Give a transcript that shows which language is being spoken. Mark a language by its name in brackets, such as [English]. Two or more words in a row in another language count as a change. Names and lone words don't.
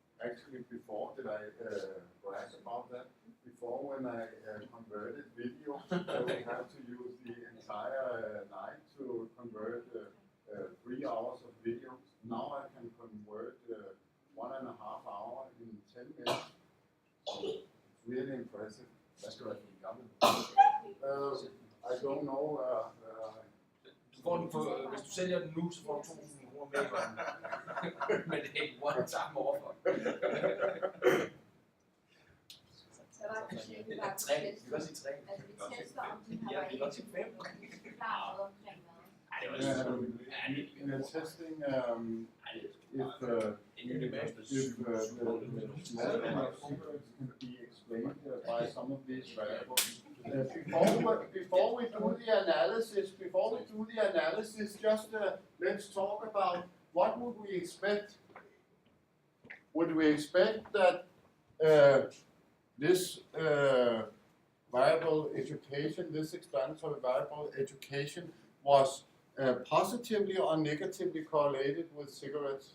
[English] actually before, did I brag about that? Before, when I converted video, I would have to use the entire night to convert 3 hours of video. Now I can convert 1.5 hours in 10 minutes. So it's really impressive. [Danish] Hvad skal du have for en gammel? [English] I don't know. [Danish] Du får den for, hvis du sælger den nu, så får du 2.000 kroner mere i hånden. Men det er ikke [English] one time offer. [Danish] Så der er forskellige, der er 3. Vi kan også sige 3. Altså vi tester, om de har Ja, vi kan godt sige 5. forklaret omkring hvad. Ej, det var [English] In the testing, if [Danish] en lille masse, [English] the level of secrets can be explained by some of these variables. Before we do the analysis, just let's talk about what would we expect. Would we expect that this variable education, this explanatory variable education, was positively or negatively correlated with cigarettes?